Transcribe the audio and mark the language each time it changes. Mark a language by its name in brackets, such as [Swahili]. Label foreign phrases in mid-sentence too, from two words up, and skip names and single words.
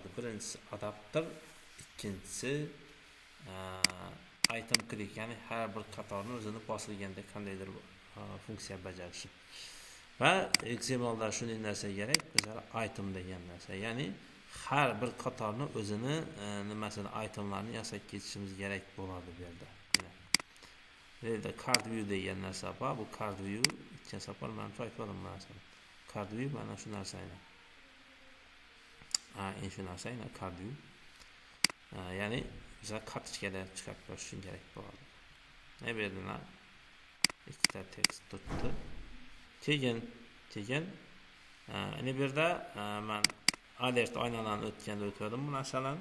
[Uzbek] Birinchisi adapter, ikkinchisi [English] item click, [Uzbek] ya'ni har bir qatorni o'zini bosilganda qandaydir funksiya bajarishi. Va XMLda shunday narsa kerak, bizga item degan narsa. Ya'ni har bir qatorni o'zini nimasini itemlarni yasab ketishimiz kerak bo'ladi bu yerda. Bu yerda [English] card view [Uzbek] degan narsa bor. Bu [English] card view [Uzbek] ikki safar men aytdim bu narsani. [English] Card view [Uzbek] mana shu narsa edi. Shu narsa edi [English] card view. [Uzbek] Ya'ni bizga kartochkada chiqarib berish uchun kerak bo'ladi. Ne bu yerda ikkita tekst tutdi. Keyin bu yerda men alert oynalarni o'tganda o'tdim bu narsalarni.